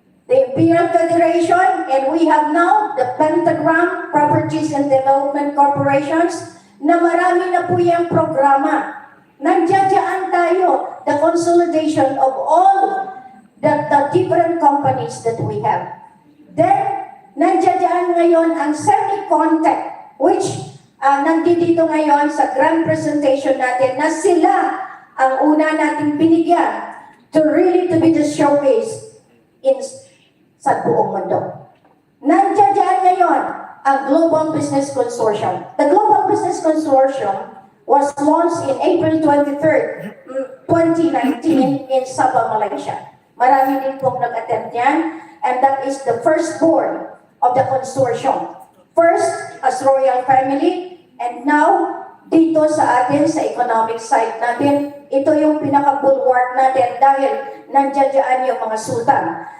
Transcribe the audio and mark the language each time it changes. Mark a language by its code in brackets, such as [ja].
[en] The Imperial Federation, and we have now the Pentagram Properties and Development Corporations [tl] na marami na po yung programa. Nandiyan tayo, [en] the consolidation of all the different companies that we have. [tl] Then, nandiyan ngayon ang semi-contact, which nandito ngayon sa grand presentation natin na sila ang una nating binigyan [en] to really to be the showcase [tl] sa buong mundo. Nandiyan ngayon ang Global Business Consortium. [en] The Global Business Consortium was launched in April 23rd, 2019 in Sabah, Malaysia. [tl] Marami din pong nag-attend yan. [en] and that is the firstborn of the consortium. First, as royal family, and now, [tl] dito sa atin, sa economic side natin, ito yung pinaka-bulwark natin dahil nandiyan yung mga sultan.